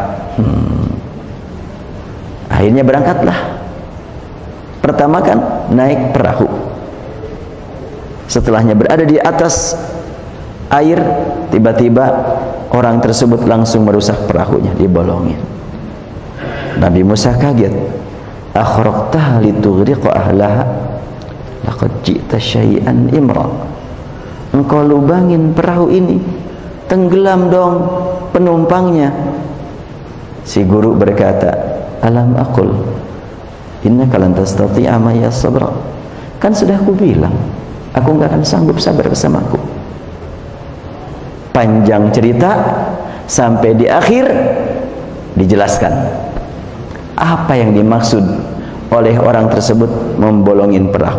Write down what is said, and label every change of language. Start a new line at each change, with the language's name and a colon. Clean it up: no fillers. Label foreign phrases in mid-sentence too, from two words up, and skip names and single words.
Indonesian: Akhirnya berangkatlah. Pertama kan naik perahu. Setelahnya berada di atas air, tiba-tiba orang tersebut langsung merusak perahunya, dibolongin. Nabi Musa kaget.
Arabic: أخرقتها لتغرق أهلها لقد جئت شيئا إمرا.
Indonesian: Engkau lubangin perahu ini, tenggelam dong penumpangnya. Si guru berkata,
Arabic: ألم أقل إنك لن تستطيع معي صبرا.
Indonesian: Kan sudah aku bilang, aku nggak akan sanggup sabar bersamaku. Panjang cerita sampai di akhir dijelaskan apa yang dimaksud oleh orang tersebut membolongin perahu.